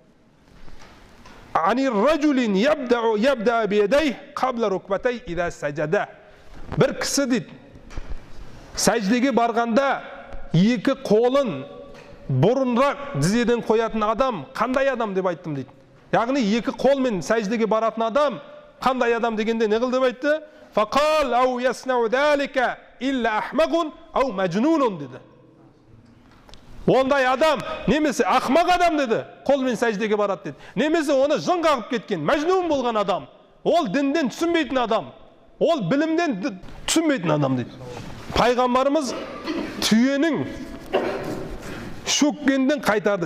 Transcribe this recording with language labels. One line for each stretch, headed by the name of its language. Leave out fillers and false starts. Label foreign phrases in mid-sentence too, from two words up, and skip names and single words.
Arabic: عن رجل يبدأ بيديه قبل ركبتيه إذا سجد.
Kazakh: Бір кісі дейді, сәждеге барғанда екі қолын бұрынырақ тізеден қоятын адам қандай адам деп айттым дейді. Яғни екі қолмен сәждеге баратын адам қандай адам дегенде не қыл деп айтты?
Arabic: فقال أو يصنع ذلك إلا أحمق أو مجنون деді.
Kazakh: Ондай адам немесе ақмақ адам деді, қолмен сәждеге барады деді. Немесе оны жын қағып кеткен, мәжнун болған адам, ол дінден түсінбейтін адам, ол білімден түсінбейтін адам дейді. Пайғамбарымыз түйенің шөккенден қайтарды.